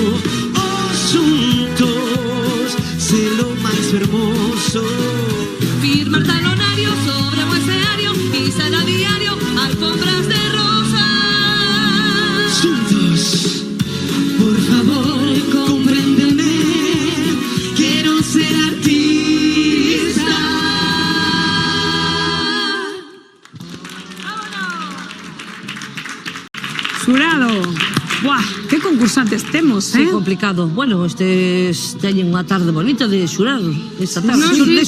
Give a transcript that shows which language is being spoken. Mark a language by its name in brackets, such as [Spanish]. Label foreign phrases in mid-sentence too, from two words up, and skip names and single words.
[Spanish] Juntos, ser lo más hermoso. Firmar talonario sobre un escenario, pisar a diario alfombras de rosa. Juntos, por favor, compréndeme. Quiero ser artista. [Galician] Xurado. Buah, que concursantes temos, [Spanish] Sí, complicado. [Galician] Bueno, estes teñen unha tarde bonita de xurar esta tarde. [Spanish] No, sí, de